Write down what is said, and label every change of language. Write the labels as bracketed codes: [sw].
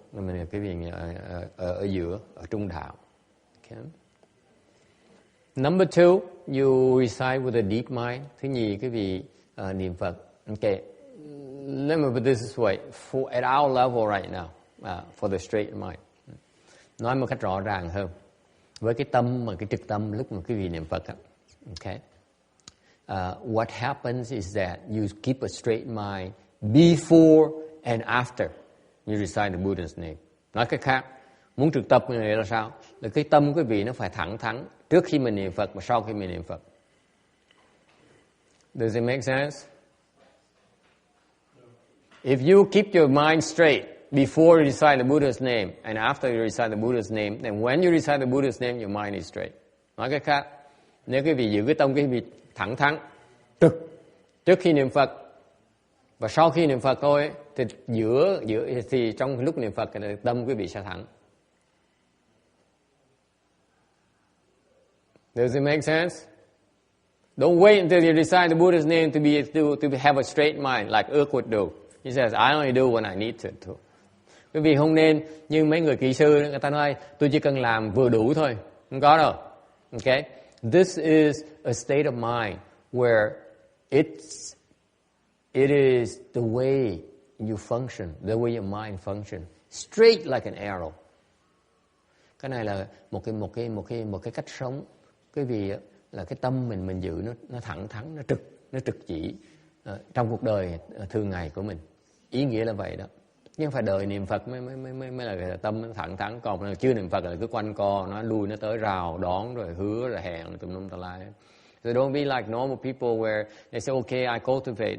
[vi] Mình quý vị ở giữa, ở trung đạo. [en] Okay. Number two, you recite with a deep mind. [vi] Thứ nhì, quý vị niệm Phật. [en] Okay. Let me put this way. At our level right now, for the straight mind. [vi] Nói một cách rõ ràng hơn. Với cái tâm mà cái trực tâm lúc mà quý vị niệm Phật. [en] Okay. What happens is that you keep a straight mind before and after you recite the Buddha's name. [vi] Nói cách khác, muốn trực tập như này là sao? Là cái tâm quý vị nó phải thẳng thắn trước khi mình niệm Phật và sau khi mình niệm Phật. [en] Does it make sense? If you keep your mind straight before you recite the Buddha's name and after you recite the Buddha's name, then when you recite the Buddha's name, your mind is straight. [vi] Nói cách khác, nếu quý vị giữ cái tâm quý vị thẳng thắn trực trước khi niệm Phật và sau khi niệm Phật thôi, thì thì trong lúc niệm Phật thì tâm quý vị sẽ thẳng. [en] Does it make sense? Don't wait until you recite the Buddha's name to have a straight mind like Ước would do. He says, I only do when I need to. [vi] Quý vị không nên như mấy người kỹ sư, người ta nói tôi chỉ cần làm vừa đủ thôi. Không có đâu. Okay? [en] This is a state of mind where it is the way you function, the way your mind functions, straight like an arrow. [vi] Cái này là một cái cách sống. Quý vị là cái tâm mình giữ nó thẳng thắn, nó trực chỉ trong cuộc đời thường ngày của mình. Ý nghĩa là vậy đó. Nhưng phải đợi niệm Phật mới là tâm nó thẳng thắn, còn chưa niệm Phật là cứ quanh co, nó lui nó tới rào đón rồi hứa rồi hẹn tùm lum tà lai. [en] So don't be like normal people where they say, okay, I cultivate.